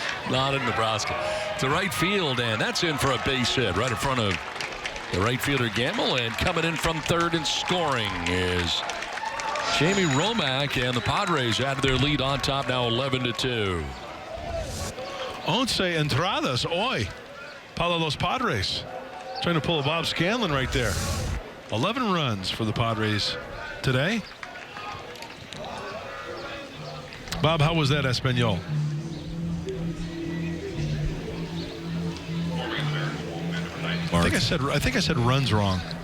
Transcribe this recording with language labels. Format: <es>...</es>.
<en>Not in Nebraska. To right field, and that's in for a base hit right in front of the right fielder Gamble, and coming in from third and scoring is Jamie Romack, and the Padres added their lead on top now 11-2.</en> <es>Once entradas hoy para los Padres.</es> <en>Trying to pull a Bob Scanlon right there. 11 runs for the Padres today. Bob, how was that Espanol? I think I said runs wrong.</en>